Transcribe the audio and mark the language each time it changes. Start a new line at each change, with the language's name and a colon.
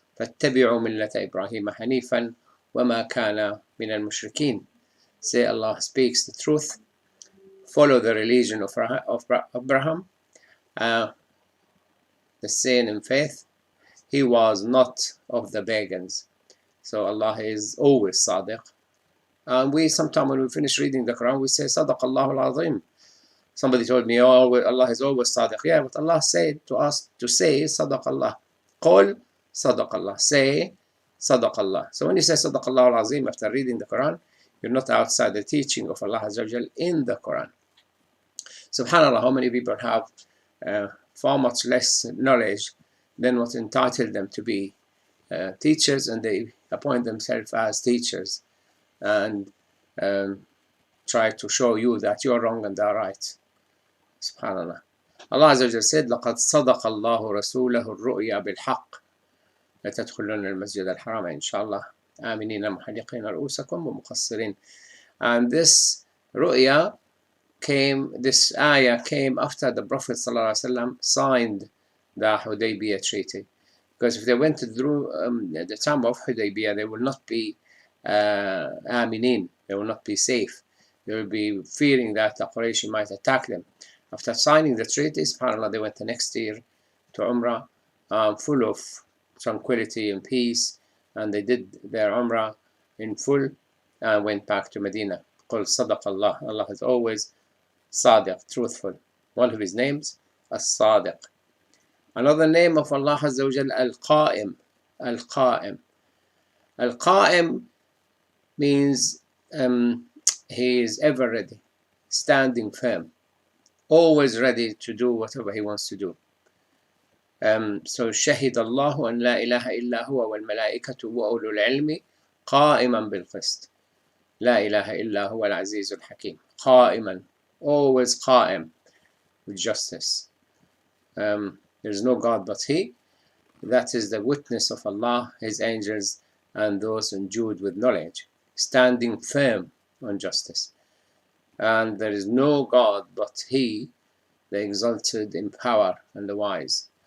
Arabic: فاتبعوا ملة إبراهيم حنيفا وما كان من المشركين."
English: Say Allah speaks the truth. Follow the religion of Abraham, the saint in faith. He was not of the pagans. So Allah is always Sadiq. And we sometimes when we finish reading the Quran, we say
Arabic: Sadaq Allahul Azim.
English: Somebody told me, oh, Allah is always Sadiq. Yeah, but Allah said to us to say Sadaq Allah.
Arabic: Qul Sadaq Allah.
English: Say Sadaq Allah. So when you say
Arabic: Sadaq Allahul Azim
English: after reading the Quran, you're not outside the teaching of Allah Azza wa Jal in the Quran. SubhanAllah, how many people have far much less knowledge than what entitled them to be teachers, and they appoint themselves as teachers and try to show you that you're wrong and they're right. SubhanAllah. Allah Azza wa Jal said,
Arabic: لَقَدْ صَدَقَ اللَّهُ رَسُولَهُ الرُّؤْيَا بِالْحَقِّ لَتَدْخُلُنَّ الْمَسْجِدَ الْحَرَامَ إِنْ شَاءَ اللَّهُ آمِنِينَ مُحَلِّقِينَ رُؤُوسَكُمْ وَمُقَصِّرِينَ.
English: And this ru'ya this ayah came after the Prophet ﷺ signed the Hudaybiyah treaty. Because if they went through the time of Hudaybiyah, they will not be aminin, they will not be safe. They will be fearing that the Quraysh might attack them. After signing the treaty, subhanAllah, they went the next year to Umrah, full of tranquility and peace, and they did their Umrah in full and went back to Medina.
Arabic: قُلْ صَدَقَ اللَّهُ.
English: Allah is always Sadiq, truthful. One of his names, As-Sadiq. Another name of Allah Azza wa Jal, Al-Qa'im. Al-Qa'im. Al-Qa'im means he is ever ready, standing firm, always ready to do whatever he wants to do.
Arabic: So شهد الله أن لا إله إلا هو والملائكة وأولو العلم قائما بالقسط. لا إله إلا هو العزيز الحكيم. قائما,
English: always
Arabic: قائم,
English: with justice. There is no God but He. That is the witness of Allah, His angels, and those endued with knowledge, standing firm on justice. And there is no God but He, the exalted in power and the wise.